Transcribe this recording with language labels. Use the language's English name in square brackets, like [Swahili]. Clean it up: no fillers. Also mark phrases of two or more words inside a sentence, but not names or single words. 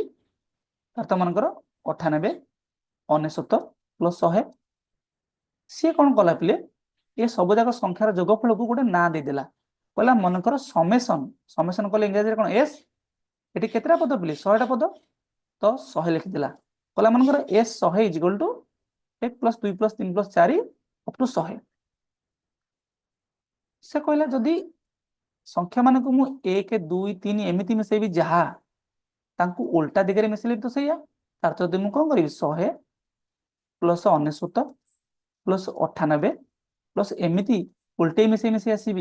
[Odia] ତାର ତ ମନେକର 98 99 + 100। ସିଏ କଣ କଲା ପିଲେ, ଏ ସବୁ ଯାକ ସଂଖ୍ୟାର ଯୋଗଫଳକୁ ଗୋଟେ ନାଁ ଦେଇଦେଲା। କହିଲା ମନେକର ସಮೇସନ। ସಮೇସନ କଲେ ଇଂରାଜୀରେ କଣ ଏସ୍। ଏଠି କେତେଟା ପଦ ପିଲେ? 100ଟା ପଦ। ତ 100 ଲେଖିଦେଲା। କହିଲା ମନେକର S 100 = 1 + 2 + 3 + 4 [English] up to [Odia] 100। ସେ କହିଲା ଯଦି ସଂଖ୍ୟା ମାନଙ୍କୁ ମୁଁ 1 2 3 ଏମିତି ମିଶେଇବି ଯାହା ତାଙ୍କୁ ଓଲଟା ଦିଗରେ ମିଶେଇଲେ ତ ସେଇଆ। ତାର ଯଦି ମୁଁ କଣ କରିବି 100 + 99 + 98 ପ୍ଲସ୍ ଏମିତି ଉଲଟେଇ ମିଶେଇ ମିଶେଇ ଆସିବି।